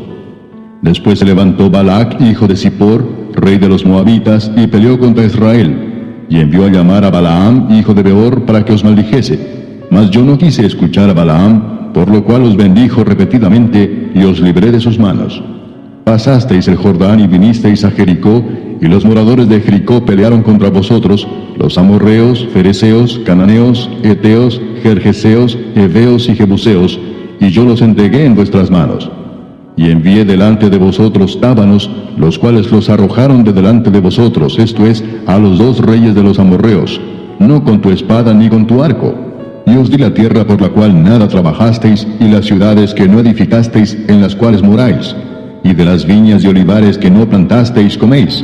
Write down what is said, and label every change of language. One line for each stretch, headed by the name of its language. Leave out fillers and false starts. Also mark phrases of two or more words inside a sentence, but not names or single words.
Spanish: Después se levantó Balac, hijo de Zippor, rey de los moabitas, y peleó contra Israel, y envió a llamar a Balaam, hijo de Beor, para que os maldijese. Mas yo no quise escuchar a Balaam, por lo cual os bendijo repetidamente, y os libré de sus manos. Pasasteis el Jordán y vinisteis a Jericó, y los moradores de Jericó pelearon contra vosotros, los amorreos, fereceos, cananeos, eteos, gergeseos, heveos y jebuseos, y yo los entregué en vuestras manos. Y envié delante de vosotros tábanos, los cuales los arrojaron de delante de vosotros, esto es, a los dos reyes de los amorreos, no con tu espada ni con tu arco. Y os di la tierra por la cual nada trabajasteis, y las ciudades que no edificasteis, en las cuales moráis, y de las viñas y olivares que no plantasteis coméis.